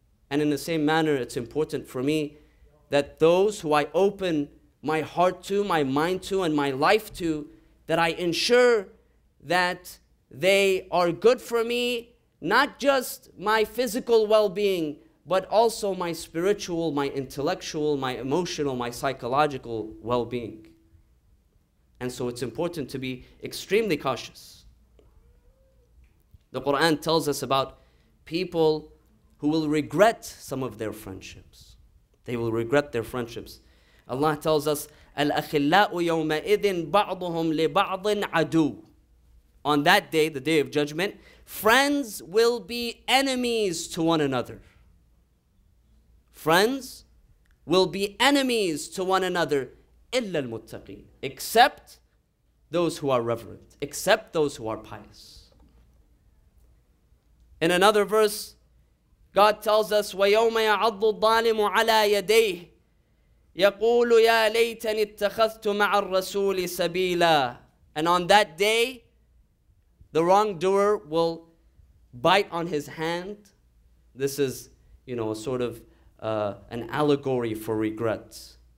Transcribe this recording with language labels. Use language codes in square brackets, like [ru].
[en] And in the same manner, it's important for me that those who I open my heart to, my mind to, and my life to, that I ensure that they are good for me, not just my physical well-being, but also my spiritual, my intellectual, my emotional, my psychological well-being. And so it's important to be extremely cautious. The Quran tells us about people who will regret some of their friendships. They will regret their friendships. Allah tells us, [ar] الْأَخِلَّاءُ يَوْمَئِذٍ بَعْضُهُمْ لِبَعْضٍ عَدُوٌّ. [en] On that day, the day of judgment, friends will be enemies to one another. Friends will be enemies to one another, [ar] إِلَّا الْمُتَّقِينَ, [en] except those who are reverent, except those who are pious. In another verse, God tells us, [ar] وَيَوْمَ يَعَضُّ الظَّالِمُ عَلَى يَدَيْهِ يَقُولُ يَا لَيْتَنِ اتَّخَذْتُ مَعَ الرَّسُولِ سَبِيلًا. [en] And on that day, the wrongdoer will bite on his hand. This is, a sort of an allegory for regret.